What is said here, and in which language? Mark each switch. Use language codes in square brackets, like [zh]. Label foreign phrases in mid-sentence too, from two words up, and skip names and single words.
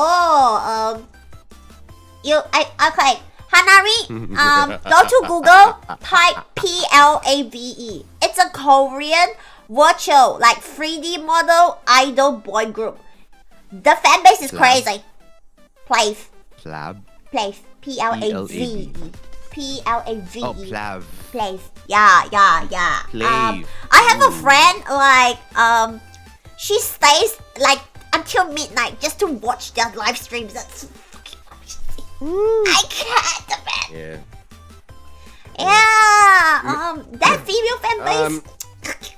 [en] Okay. Hanari, go to Google, type PLAVE. It's a Korean virtual, like 3D model idol boy group. The fan base is crazy. Plave. Plave. PLAVE. PLAVE. Oh, Plav. Plave. Yeah. Plave. I have a friend, like, she stays, like, until midnight just to watch their live streams. That's I can't, man. Yeah. That female fan base.